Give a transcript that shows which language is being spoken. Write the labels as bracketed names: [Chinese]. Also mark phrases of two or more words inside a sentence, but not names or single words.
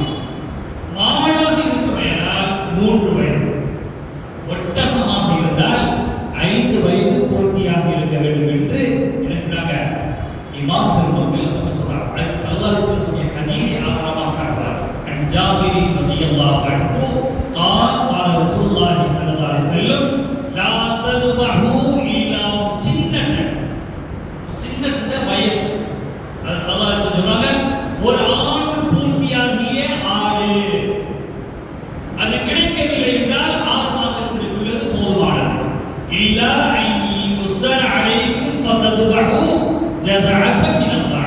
[Tamil] மாடாக இருக்குமேனால் 3 வயது, ஒட்டகமாக இருந்தால் 5 வயது பூர்த்தியாக இருக்க வேண்டும் என்று என்ன செய்றாங்க இமாம் பெருமக்கள் நமக்கு சொல்றாங்க. அது [Arabic] صلى الله عليه وسلم [Tamil] ஹதீஸ் ஆதாரமாக காட்டுறாங்க. [Arabic] جابر رضي الله عنه قال قال رسول الله صلى الله عليه وسلم لا تذبحوا الا مسنة. [Tamil] முஸன்னத் வயசு, அது [Arabic] صلى الله عليه وسلم [Tamil] சொல்றாங்க, ஒரு ஆண்டு பூர்த்தியாகிய ஆடு அது கிடைக்கவில்லை என்றால் 6 மாதத்திற்குள்ளது போதுமானது. [Arabic] إلا أن يعسر عليكم فتذبحوا جذعة من الله.